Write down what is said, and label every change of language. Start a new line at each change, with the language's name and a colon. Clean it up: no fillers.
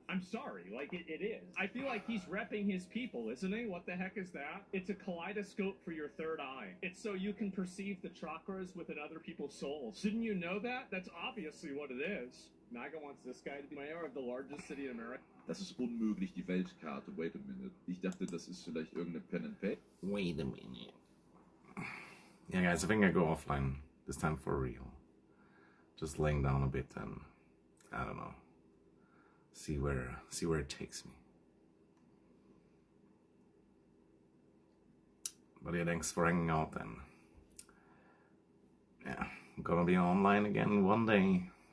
English: I'm sorry, like it is. I feel like he's repping his people, isn't he? What the heck is that? It's a kaleidoscope for your third eye. It's so you can perceive the chakras within other people's souls. Shouldn't you know that? That's obviously what it is. MAGA wants this guy to be mayor of the largest city in America.
German: Das ist unmöglich, die Weltkarte.
English: Wait a minute.
German: Ich dachte, das ist vielleicht irgendeine Pen and Paper.
English: Wait a minute. Yeah, guys, I think I go offline this time for real. Just laying down a bit and I don't know. See where it takes me. But yeah, thanks for hanging out and yeah, I'm gonna be online again one day.